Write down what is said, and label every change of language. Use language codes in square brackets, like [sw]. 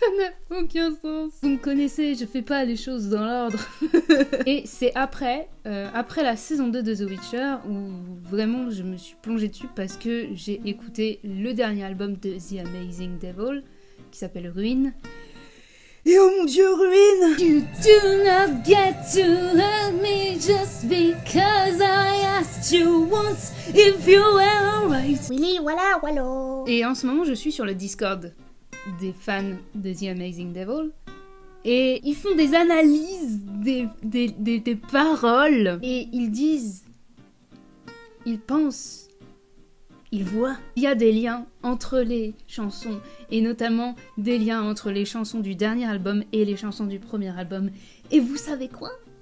[fr] Ça n'a aucun sens. Vous me connaissez, je fais pas les choses dans l'ordre. Et c'est après la saison 2 de The Witcher où vraiment je me suis plongée dessus, parce que j'ai écouté le dernier album de The Amazing Devil qui s'appelle Ruin. Et oh mon dieu, Ruin! [en] You do not get to hurt me just because I asked you once if you were alright. [fr] Oui, voilà, voilà. Et en ce moment, je suis sur le Discord des fans de The Amazing Devil. Et ils font des analyses des paroles. Et ils disent... Ils pensent... Ils voient. Il y a des liens entre les chansons, et notamment des liens entre les chansons du dernier album et les chansons du premier album. Et vous savez quoi?